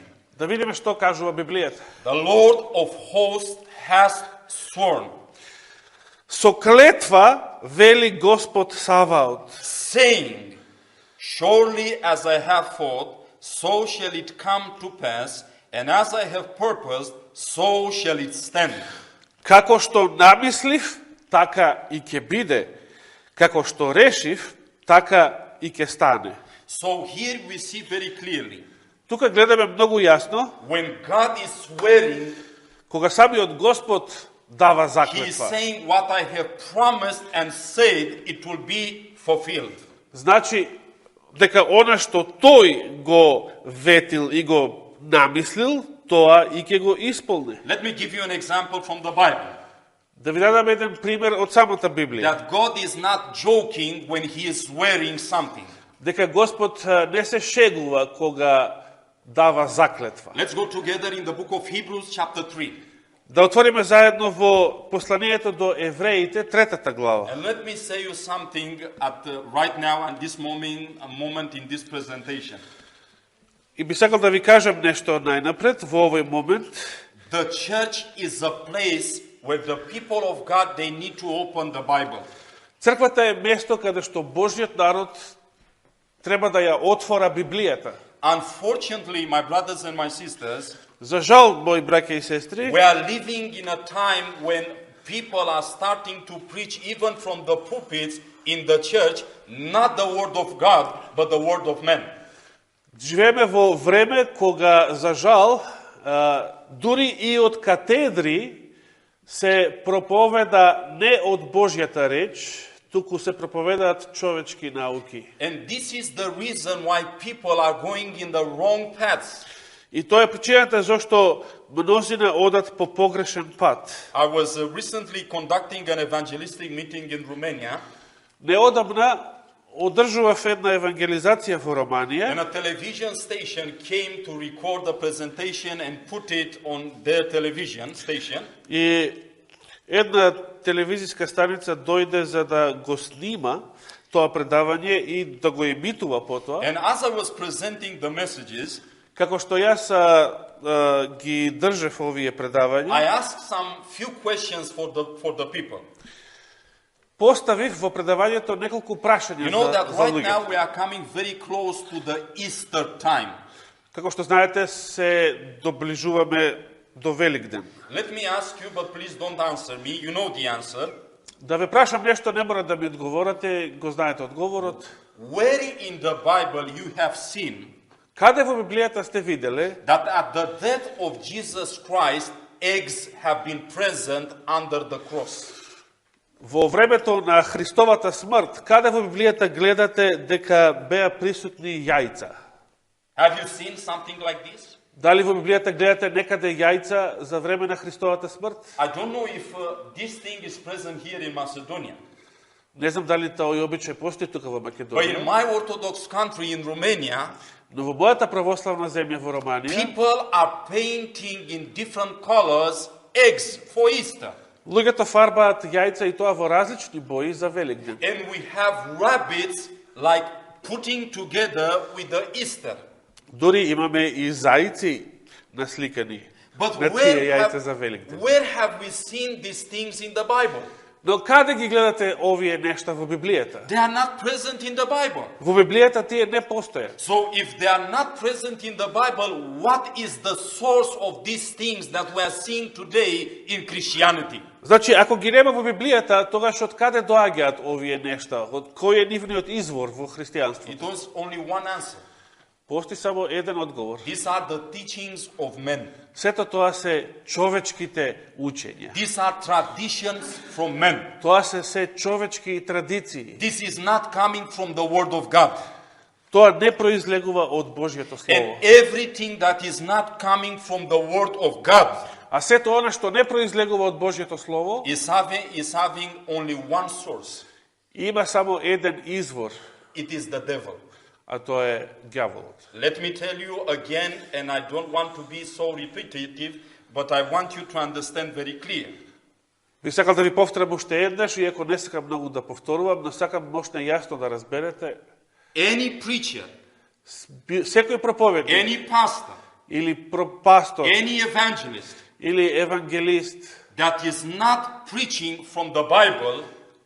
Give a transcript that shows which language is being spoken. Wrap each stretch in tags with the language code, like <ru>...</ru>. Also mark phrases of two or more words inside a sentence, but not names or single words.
<mk>Да видиме што кажува Библијата.</mk> <en>The Lord of hosts has sworn,</en> <mk>Со клетва вели Господ Саваот,</mk> <en>saying, Surely as I have thought, so shall it come to pass, and as I have purposed, so shall it stand.</en> <mk>Како што намислив, така и ќе биде. Како што решив, така и ќе стане.</mk> <en>So here we see very clearly,</en> <mk>Тука гледаме многу јасно,</mk> <en>when God is swearing,</en> <mk>кога самиот Господ дава</mk> <en>He is</en> <mk>заклетва.</mk> <en>saying what I have promised and said, it will be fulfilled.</en> <mk>Значи, дека она што тој го ветил и го намислил, тоа и ќе го исполни.</mk> <en>Let me give you an example from the Bible.</en> <mk>Да ви дадам еден пример од самата Библија.</mk> <en>That God is not joking when He is swearing something.</en> <mk>Дека Господ не се шегува кога дава заклетва.</mk> <en>Let's go together in the book of Hebrews chapter 3.</en> <mk>Да отвориме заедно во посланието до евреите, 3 глава.</mk> <en>And let me say you something right now at this moment in this presentation.</en> <mk>И би сакал да ви кажам нешто најнапред во овој момент.</mk> <en>The church is a place where the people of God, they need to open the Bible.</en> <mk>Црквата е место каде што Божјиот народ треба да ја отвора Библијата.</mk> <en>Unfortunately, my brothers and my sisters,</en> <mk>За жал, мои браќа и сестри,</mk> <en>we are living in a time when people are starting to preach even from the pulpits in the church, not the word of God, but the word of men.</en> <mk>живееме во време кога, за жал, дури и од катедри се проповеда не од Божјата реч, туку се проповедаат човечки науки.</mk> <en>And this is the reason why people are going in the wrong paths.</en> <mk>И тоа е причината зашто мнозина одат по погрешен пат.</mk> <en>I was recently conducting an evangelistic meeting in Romania,</en> <mk>Неодамна одржував една евангелизација во Романија</mk> <en>and a television station came to record the presentation and put it on their television station.</en> <mk>и една телевизиска станица дојде за да го снима тоа предавање и да го емитува потоа.</mk> <en>And as I was presenting the messages,</en> <mk>Како што јас ги држев овие предавања,</mk> <en>I asked some few questions for the people.</en> <mk>поставив во предавањето неколку прашања</mk> <en>You know that</en> <mk>за</mk> <en>right now</en> <mk>луѓето.</mk> <en>we are coming very close to the Easter time.</en> <mk>Како што знаете, се доближуваме до Великден.</mk> <en>Let me ask you, but please don't answer me. You know the answer.</en> <mk>Да ве прашам нешто, не мора да ми одговорате, го знаете одговорот.</mk> <en>Where in the Bible you have seen</en> <mk>Каде во Библијата сте виделе</mk> <en>that at the death of Jesus Christ, eggs have been present under the cross?</en> <mk>во времето на Христовата смрт, каде во Библијата гледате дека беа присутни јајца?</mk> <en>Have you seen something like this?</en> <mk>Дали во Библијата гледате некаде јајца за време на Христовата смрт?</mk> <en>I don't know if this thing is present here in Macedonia.</en> <mk>Не знам дали тој обичај постои тука во</mk> <en>But in</en> <mk>Македонија,</mk> <en>my Orthodox country in Romania,</en> <mk>но во мојата православна земја во Романија,</mk> <en>people are painting in different colors eggs for Easter.</en> <mk>луѓето фарбаат јајца и тоа во различни бои за Великден.</mk> <en>And we have rabbits like putting together with the Easter.</en> <mk>Дури имаме и зајци насликани</mk> <en>But</en> <mk>на тие јајца за Великден.</mk> <en>where have we seen these things in the Bible?</en> <mk>Но каде ги гледате овие нешта во Библијата?</mk> <en>They are not present in the Bible.</en> <mk>Во Библијата тие не постојат.</mk> <en>So if they are not present in the Bible, what is the source of these things that we are seeing today in Christianity?</en> <mk>Значи, ако ги нема во Библијата, тогаш од каде доаѓаат овие нешта? Од кој е нивниот извор во христијанството?</mk> <en>It was only one answer.</en> <mk>Постои само еден одговор.</mk> <en>These are the teachings of men.</en> <mk>Сето тоа се човечките учења.</mk> <en>These are traditions from men.</en> <mk>Тоа се човечки традиции.</mk> <en>This is not coming from the Word of God.</en> <mk>Тоа не произлегува од Божјото Слово.</mk> <en>And everything that is not coming from the Word of God</en> <mk>А сето она што не произлегува од Божјото Слово,</mk> <en>is having only one source.</en> <mk>има само еден извор,</mk> <en>It is the devil.</en> <mk>а тоа е ѓаволот.</mk> <en>Let me tell you again, and I don't want to be so repetitive, but I want you to understand very clear.</en> <mk>Би сакал да ви повторам уште еднаш, иако не сакам многу да повторувам, но сакам мощно јасно да разберете.</mk> <en>Any preacher,</en> <mk>Секој проповедник,</mk> <en>any pastor,</en> <mk>или пастор,</mk> <en>any evangelist</en> <mk>или евангелист,</mk> <en>that is not preaching from the Bible</en>